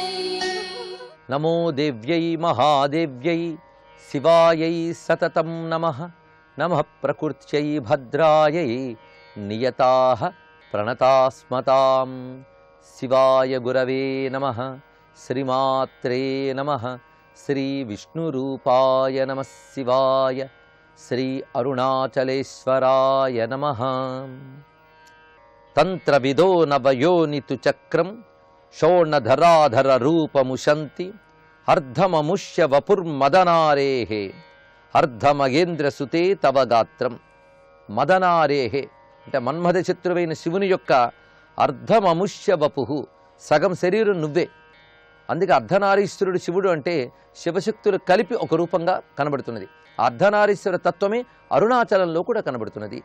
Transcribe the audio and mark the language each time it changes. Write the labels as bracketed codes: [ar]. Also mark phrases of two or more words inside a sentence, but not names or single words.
[sa] नमो देव्यै महादेव्यै शिवायै सततं नमः नमः प्रकृत्यै भद्रायै नियताः प्रणतास्मतां शिवाय गुरवे नमः श्रीमात्रे नमः श्रीविष्णुरूपाय नमः शिवाय श्री अरुणाचलेश्वराय नमः तंत्रविदो नवयोनितु चक्रं शोणधराधर रूपमुशन्ति अर्धममुष्य वपुर्मदनारेः अर्धमगेन्द्रसुते तव गात्रं [te] మదనారేహే అంటే మన్మథ శత్రువైన శివుని యొక్క [sa] అర్ధమముష్య వపుహు [te] సగం శరీరం నువ్వే. అందుకే అర్ధనారీశ్వరుడు శివుడు అంటే శివశక్తులు కలిపి ఒక రూపంగా కనబడుతున్నది. అర్ధనారీశ్వర తత్వమే అరుణాచలంలో కూడా కనబడుతున్నది.